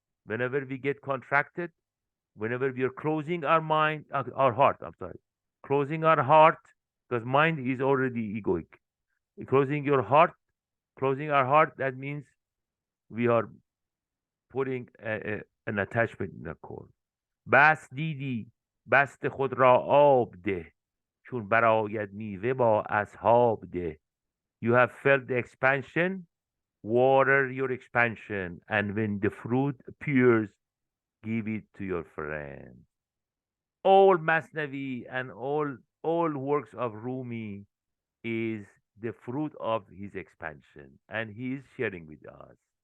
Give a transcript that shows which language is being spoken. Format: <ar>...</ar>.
<en>Whenever we get contracted, whenever we are closing our mind, our heart, I'm sorry, closing our heart, because mind is already egoic. Closing your heart, closing our heart, that means we are putting an attachment in the core.</en> <fa>بس دیدی بست خود را آب ده چون برآید میوه با اصحاب ده.</fa> <en>You have felt the expansion, water your expansion, and when the fruit appears, give it to your friend. All Masnavi and all works of Rumi is the fruit of his expansion, and he is sharing with us.</en>